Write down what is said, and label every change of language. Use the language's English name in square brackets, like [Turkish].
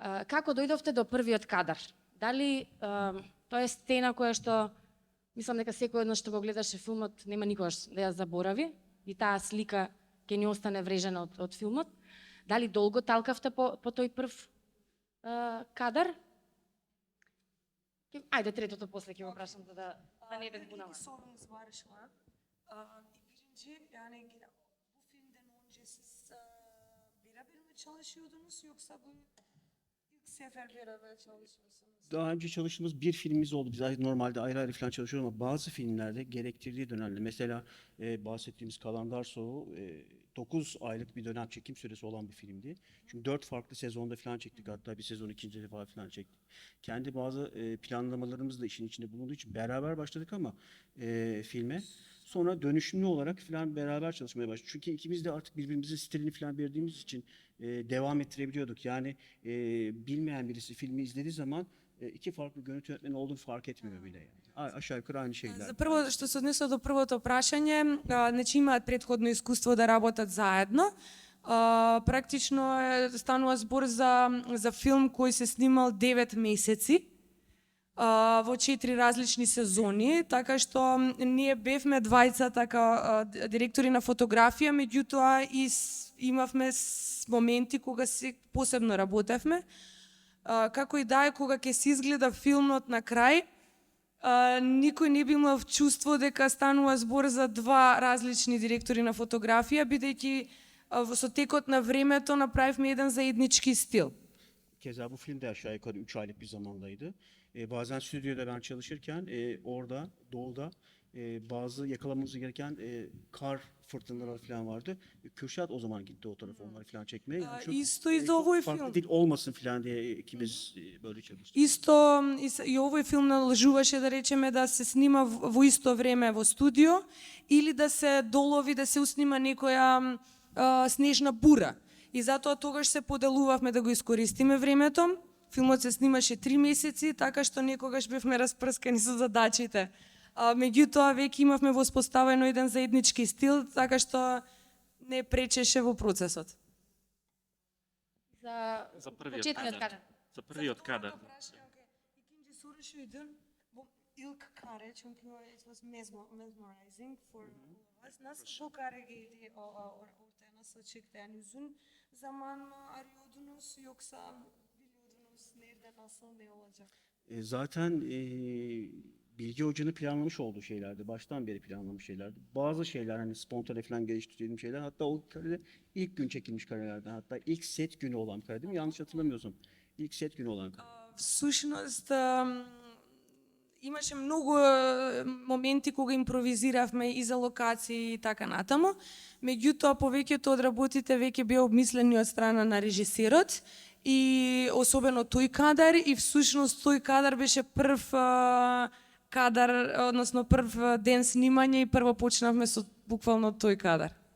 [Macedonian] Како дојдовте до првиот кадар? Дали тоа е сцена која што мислам дека секој еднаш што го гледаше филмот нема никогаш да ја заборави и таа слика ќе ни остане врежена од филмот. Дали долго талкавте по тој прв кадар? Ајде третото после ќе го прашам за да не бе збунала. [Turkish] Sorunuz var şu an. Birinci yani bu filmden önce siz beraber mi çalışıyordunuz yoksa bu ilk sefer beraber çalışıyorsunuz? Daha önce çalıştığımız bir filmimiz oldu. Biz normalde ayrı ayrı falan çalışıyoruz ama bazı filmlerde gerektirdiği dönemde mesela bahsettiğimiz Kalandar Soğuğu 9 aylık bir dönem çekim süresi olan bir filmdi. Çünkü 4 farklı sezonda falan çektik. Hatta bir sezon ikinci defa falan çektik. Kendi bazı planlamalarımız da işin içinde bulunduğu için beraber başladık ama filme. Sonra dönüşümlü olarak falan beraber çalışmaya başladık. Çünkü ikimiz de artık birbirimizin stilini falan verdiğimiz için devam ettirebiliyorduk. Yani bilmeyen birisi filmi izlediği zaman iki farklı görüntü yönetmeni olduğunu fark etmiyor bile yani. Aşağı yukarı aynı şeyler. [Macedonian] За прво, што се однесува до првото прашање, значи имаат претходно искуство да работат заедно. Практично станува збор за филм кој се снимал 9 месеци во 4 различни сезони, така што ние бевме двајцата као директори на фотографија, меѓутоа имавме моменти кога се посебно работевме. Како и да е, кога ќе се изгледа филмот на крај, никој не би имал чувство дека станува збор за два различни директори на фотографија, бидејќи со текот на времето направивме еден заеднички стил. [Turkish] Keza bu film de aşağı yukarı 3 aylık bir zamandaydı. Bazen stüdyoda ben çalışırken orada doğuda bazı yakalamamız gereken kar fırtınaları falan vardı. Kürşat o zaman gitti o tarafa onları falan çekmeye. Yani [Macedonian] Isto и за [Turkish] çok [Macedonian] овој [Turkish] farklı [Macedonian] филм. [Turkish] dil olmasın falan diye ikimiz böyle çalıştık. [Macedonian] Исто и овој филм наложуваше да речеме да се снима во исто време во студио или да се долови, да се уснима некоја снежна бура. И затоа тогаш се поделувавме да го искористиме времето. Филмот се снимаше 3 месеци, така што некогаш бевме распрскани со задачите. Меѓутоа веќе имавме воспоставено еден заеднички стил, така што не пречеше во процесот. За првиот почетниот кадар. кадар. За првиот кадар. [Turkish] İkinci soru şuydu. Bu ilk kare çünkü [English] it was mesmerizing for all of us. [Turkish] Nasıl bu kare geldi ortaya nasıl çıktı? Yani uzun zaman mı arıyordunuz yoksa biliyordunuz nerede nasıl ne olacak? Zaten Bilge Hoca'nın planlamış olduğu şeylerdi. Baştan beri planlamış şeylerdi. Bazı şeyler hani spontane falan geliştirdiğim şeyler. Hatta o karede ilk gün çekilmiş karelerden. Hatta ilk set günü olan kare değil mi? Yanlış hatırlamıyorsam. İlk set günü olan kare. [Macedonian] Всушност имаше многу моменти кога импровизиравме и за локации и така натаму. Меѓутоа повеќето од работите веќе беа обмислени од страна на режисерот и особено тој кадар и всушност тој кадар беше прв кадар, односно прв ден снимање и прво почнавме со буквално тој кадар.